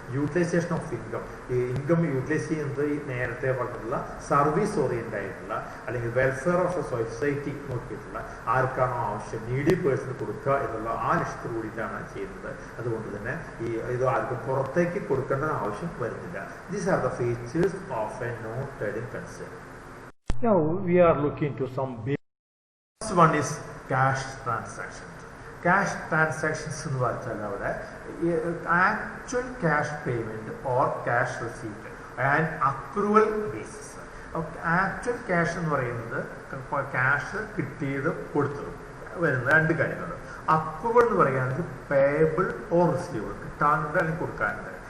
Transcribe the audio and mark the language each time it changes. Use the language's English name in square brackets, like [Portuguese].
[Malayalam] Utilisation of income, ഈ income utilise ചെയ്യുന്നത് ഈ നേരത്തെ പറഞ്ഞിട്ടുള്ള സർവീസ് ഓറിയൻ്റ് ആയിട്ടുള്ള അല്ലെങ്കിൽ വെൽഫെയർ ഓഫ് എ സൊസൈറ്റി നോക്കിയിട്ടുള്ള ആർക്കാണോ ആവശ്യം നീഡി പേഴ്സൺ കൊടുക്കുക എന്നുള്ള ആ ലക്ഷ്യത്തോട് കൂടിയിട്ടാണ് ചെയ്യുന്നത്. അതുകൊണ്ട് തന്നെ ഇത് ആർക്കും പുറത്തേക്ക് കൊടുക്കേണ്ട ആവശ്യം വരുന്നില്ല. [English] These are the features of a non trading concern. Now we are looking to some First one is cash transactions. Cash transactions [Malayalam] എന്ന് പറഞ്ഞാൽ അവിടെ [English] Actual cash payment or cash receipt and accrual basis. [Malayalam] Actual cash എന്ന് പറയുന്നത് cash കിട്ടിയതും കൊടുത്തതും വരുന്ന രണ്ട് കാര്യങ്ങൾ. അക്രൂവൽ എന്ന് പറയുകയാണെങ്കിൽ [English] payable or receivable, [Malayalam] കിട്ടാനുണ്ട് അല്ലെങ്കിൽ കൊടുക്കാനുണ്ട്.